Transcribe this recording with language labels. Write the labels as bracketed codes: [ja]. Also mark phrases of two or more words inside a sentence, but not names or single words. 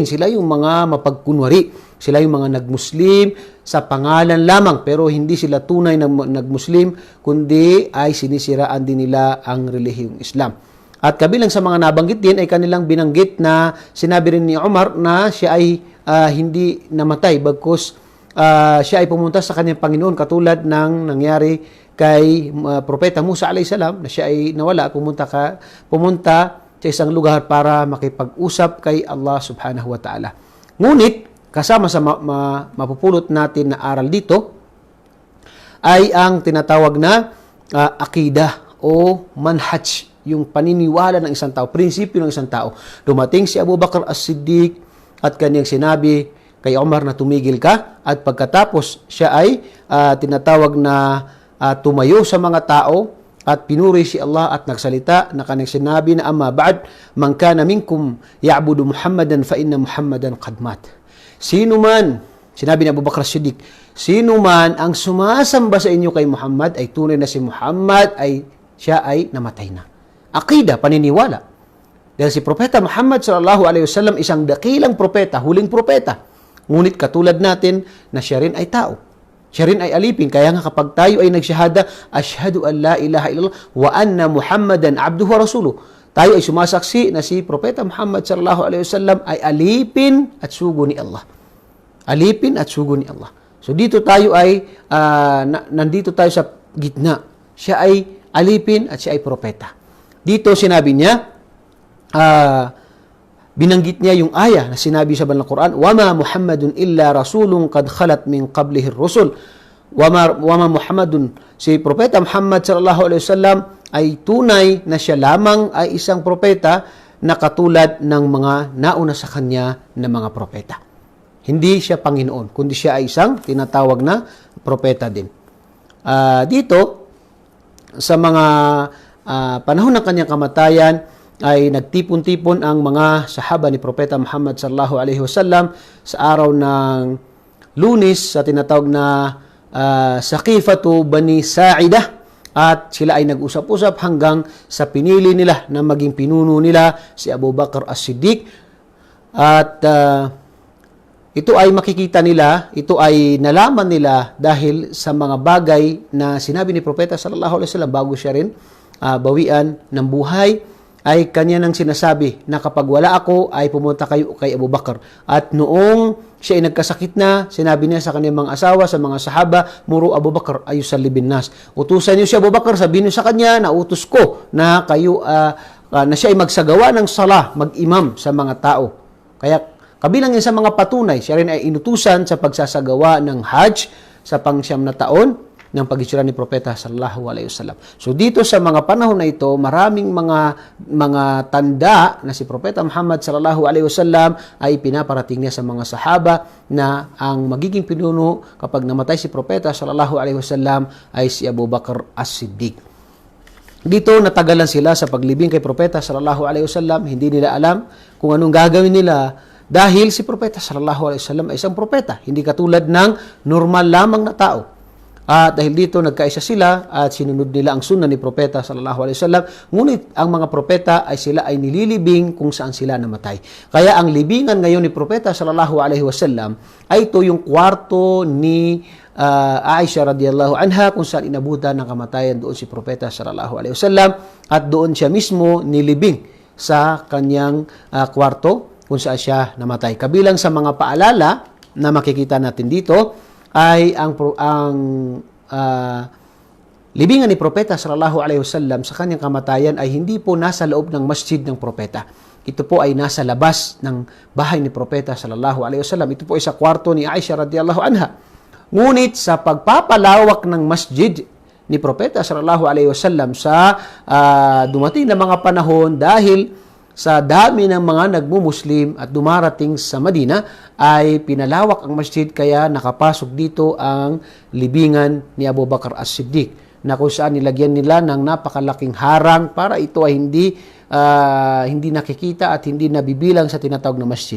[tl] Sila yung mga mapagkunwari. Sila yung mga nagmuslim sa pangalan lamang, pero hindi sila tunay na nagmuslim, kundi ay sinisiraan din nila ang relihiyong Islam. At kabilang sa mga nabanggit din ay kanilang binanggit na sinabi rin ni Umar na siya ay hindi namatay, bagkus siya ay pumunta sa kanyang Panginoon, katulad ng nangyari kay Propeta Musa [ar] عليه السلام, [tl] na siya ay nawala, pumunta sa isang lugar para makipag-usap kay Allah [ar] سبحانه وتعالى. [tl] Ngunit kasama sa mapupulot natin na aral dito ay ang tinatawag na akidah o manhaj, yung paniniwala ng isang tao, prinsipyo ng isang tao. Dumating si Abu Bakr as-Siddiq at kanyang sinabi kay Umar na tumigil ka, at pagkatapos siya ay tinatawag na tumayo sa mga tao at pinuri si Allah at nagsalita na kanyang sinabi na [ar] أما بعد من كان منكم يعبد محمدا فإن محمدا قد مات. [tl] Sino man, sinabi ni Abu Bakr as-Siddiq, sino man ang sumasamba sa inyo kay Muhammad, ay tunay na si Muhammad siya ay namatay na. Aqida, paniniwala. Dahil si Propeta Muhammad [ar] صلى الله عليه وسلم [tl] isang dakilang propeta, huling propeta. Ngunit katulad natin na siya rin ay tao. Siya rin ay alipin. Kaya nga kapag tayo ay nagsyahada, [ar] أشهد أن لا إله إلا الله وأن محمدا عبده ورسوله, [tl] tayo ay sumasaksi na si Propeta Muhammad [ar] صلى الله عليه وسلم [tl] ay alipin at sugo ni Allah. Alipin at sugo ni Allah. So dito tayo ay nandito tayo sa gitna. Siya ay alipin at siya ay propeta. Dito sinabi niya, binanggit niya yung aya na sinabi sa banal Quran, [ar] "وما محمد إلا رسول قد خلت من قبله الرسل." وما محمد, [tl] si Propeta Muhammad [ar] صلى الله عليه وسلم [tl] ay tunay na siya lamang ay isang propeta na katulad ng mga nauna sa kanya na mga propeta. Hindi siya Panginoon, kundi siya ay isang tinatawag na propeta din. Dito sa mga panahon ng kanyang kamatayan ay nagtipon-tipon ang mga sahaba ni Propeta Muhammad [ar] صلى الله عليه وسلم [tl] sa araw ng Lunes sa tinatawag na Saqifatu Bani Sa'idah, at sila ay nag-usap-usap hanggang sa pinili nila na maging pinuno nila si Abu Bakr as-Siddiq. At ito ay makikita nila, ito ay nalaman nila dahil sa mga bagay na sinabi ni Propeta [ar] صلى الله عليه وسلم [tl] bago siya rin bawian ng buhay, ay kanya nang sinasabi na kapag wala ako ay pumunta kayo kay Abu Bakar. At noong siya ay nagkasakit na, sinabi niya sa kanyang mga asawa, sa mga sahaba, [ar] مروا أبا بكر يصلي بالناس. [tl] Utusan niyo si Abu Bakar, sabihin niyo sa kanya na utos ko na kayo na siya ay magsagawa ng salah, mag-imam sa mga tao. Kaya kabilang yan sa mga patunay, siya rin ay inutusan sa pagsasagawa ng Hajj sa pang-siyam na taon ng paghitsura ni Propeta [ar] صلى الله عليه وسلم. [tl] So dito sa mga panahon na ito, maraming mga tanda na si Propeta Muhammad [ar] صلى الله عليه وسلم [tl] ay pinaparating niya sa mga sahaba na ang magiging pinuno kapag namatay si Propeta [ar] صلى الله عليه وسلم [tl] ay si Abu Bakar As-Siddiq. Dito natagalan sila sa paglibing kay Propeta [ar] صلى الله عليه وسلم, [tl] hindi nila alam kung anong gagawin nila. Dahil si Propeta [ar] صلى الله عليه وسلم [tl] ay isang propeta, hindi katulad ng normal lamang na tao. At dahil dito nagkaisa sila at sinunod nila ang sunna ni Propeta [ar] صلى الله عليه وسلم, [tl] ngunit ang mga propeta ay sila ay nililibing kung saan sila namatay. Kaya ang libingan ngayon ni Propeta [ar] صلى الله عليه وسلم [tl] ay ito yung kwarto ni Aisha [ar] رضي الله عنها [tl] kung saan inabutan ng kamatayan doon si Propeta [ar] صلى الله عليه وسلم [tl] at doon siya mismo nilibing sa kanyang kwarto kung saan siya namatay. Kabilang sa mga paalala na makikita natin dito ay ang libingan ni Propeta [ar] صلى الله عليه وسلم [tl] sa kanyang kamatayan ay hindi po nasa loob ng masjid ng propeta. Ito po ay nasa labas ng bahay ni Propeta [ar] صلى الله عليه وسلم. [tl] Ito po ay sa kwarto ni Aisha [ar] رضي الله عنها. [tl] Ngunit sa pagpapalawak ng masjid ni Propeta [ar] صلى الله عليه وسلم [tl] sa dumating na mga panahon dahil sa dami ng mga nagmumuslim at dumarating sa Madina ay pinalawak ang masjid kaya nakapasok dito ang libingan ni Abu Bakar As-Siddiq na kung saan nilagyan nila ng napakalaking harang para ito ay hindi nakikita at hindi nabibilang sa tinatawag na masjid.